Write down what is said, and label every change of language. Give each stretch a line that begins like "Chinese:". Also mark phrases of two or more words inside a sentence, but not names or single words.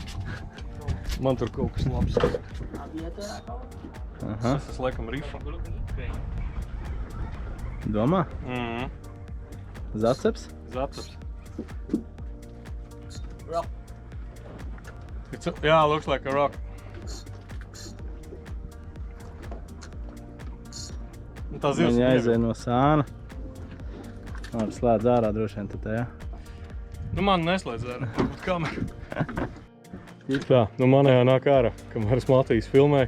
Latvian: Man tur kaut kas labs. Aha. Es esmu laikam rifā. Domā? Zaceps? Zaceps. Jā,
English: looks like a rock.
Latvian: Tā zivs Viņa aizēja no sāna. Labi, slēdz ārā droši vien tad, jā. Nu man neslēdz ārā, varbūt kameru. Tā, nu manējā nāk ārā, kamēr es Matīs filmēju.